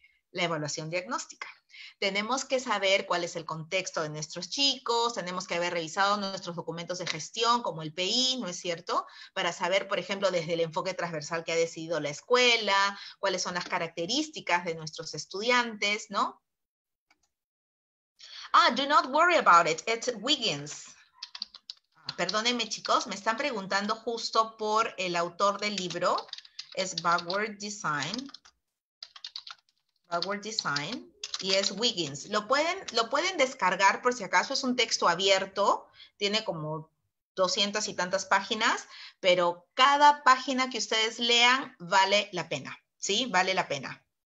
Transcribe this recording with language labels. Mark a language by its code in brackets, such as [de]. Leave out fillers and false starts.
[es] La evaluación diagnóstica. Tenemos que saber cuál es el contexto de nuestros chicos, tenemos que haber revisado nuestros documentos de gestión como el PI, ¿no es cierto? Para saber, por ejemplo, desde el enfoque transversal que ha decidido la escuela, cuáles son las características de nuestros estudiantes, ¿no? [en] Ah, do not worry about it, it's Wiggins. [es] Perdónenme chicos, me están preguntando justo por el autor del libro, es Backward Design. Backward Design, y es Wiggins. Lo pueden descargar por si acaso, es un texto abierto, tiene como 200 y tantas páginas, pero cada página que ustedes lean vale la pena, ¿sí? Vale la pena.